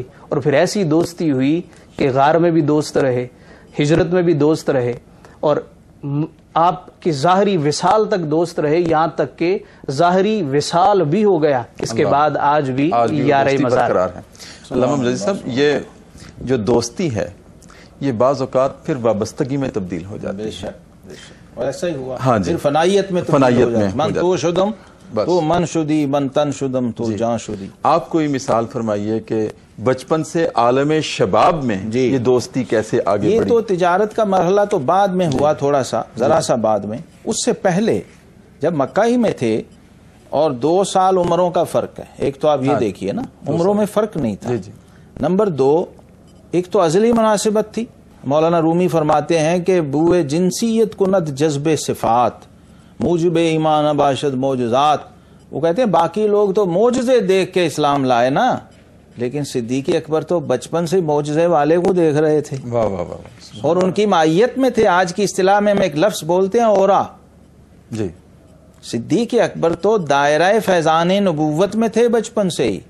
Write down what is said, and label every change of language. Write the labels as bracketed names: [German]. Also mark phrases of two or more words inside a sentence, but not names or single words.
[Urdu] اور پھر ایسی دوستی ہوئی کہ غار میں بھی دوست رہے، ہجرت میں بھی دوست رہے، اور آپ کی ظاہری وصال تک دوست رہے، یہاں تک کہ ظاہری وصال بھی ہو گیا. اس کے بعد آج بھی یار مزار ہے. علامہ مجددی صاحب، یہ جو دوستی ہے یہ بعض اوقات پھر وابستگی میں تبدیل ہو جاتی ہے. بے شک اور ایسا ہی ہوا. ہاں جی. پھر فنائیت میں فنائیت میں [Persian] من تو شدم تو من شدی، من تن شدم تو جان شدی. [Urdu] آپ کوئی مثال فرمائیے کہ بچپن سے عالم شباب میں یہ دوستی کیسے آگے یہ بڑھی؟ تو تجارت کا مرحلہ تو بعد میں ہوا، تھوڑا سا ذرا سا بعد میں. اس سے پہلے جب مکہ ہی میں تھے، اور 2 سال عمروں کا فرق ہے. ایک تو آپ یہ دیکھیے نا، عمروں میں فرق نہیں تھا. نمبر 2، ایک تو ازلی مناسبت تھی. مولانا رومی فرماتے ہیں کہ [Persian] بوئے جنسیت کند جذب صفات، موجب ایمان باشد معجزات. [Urdu] وہ کہتے ہیں باقی لوگ تو معجزے دیکھ کے اسلام لائے نا، لیکن صدیق اکبر تو بچپن سے معجزے والے کو دیکھ رہے تھے. واہ واہ واہ. اور ان کی مائیت میں تھے. آج کی اصطلاح میں ہم ایک لفظ بولتے ہیں اورا. جی. صدیق اکبر تو دائرہ فیضان نبوت میں تھے بچپن سے ہی.